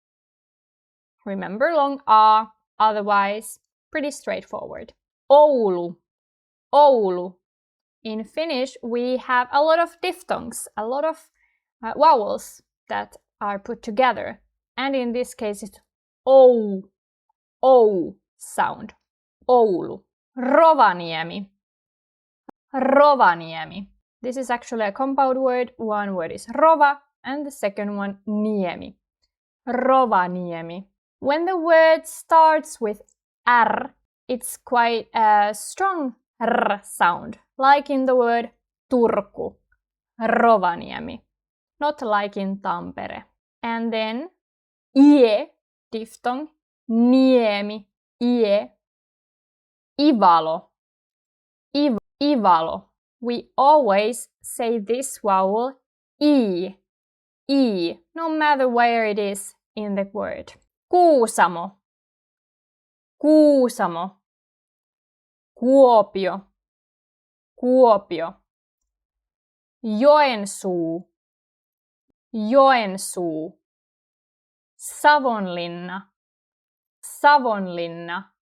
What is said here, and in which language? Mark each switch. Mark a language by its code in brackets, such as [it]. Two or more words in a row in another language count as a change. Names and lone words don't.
[en] Remember long A, otherwise pretty straightforward. Oulu. Oulu. In Finnish we have a lot of diphthongs, a lot of vowels that are put together. And in this case it's O, O sound. Oulu. Rovaniemi. Rovaniemi. This is actually a compound word. One word is rova and the second one niemi. Rovaniemi. When the word starts with R, it's quite a strong R sound, like in the word Turku. Rovaniemi. Not like in Tampere. And then ie, diphthong, niemi, ie, ivalo. Ivalo. We always say this vowel E, no matter where it is in the word. Kuusamo, Kuusamo, Kuopio, Kuopio, Joensuu, Joensuu, Savonlinna, Savonlinna.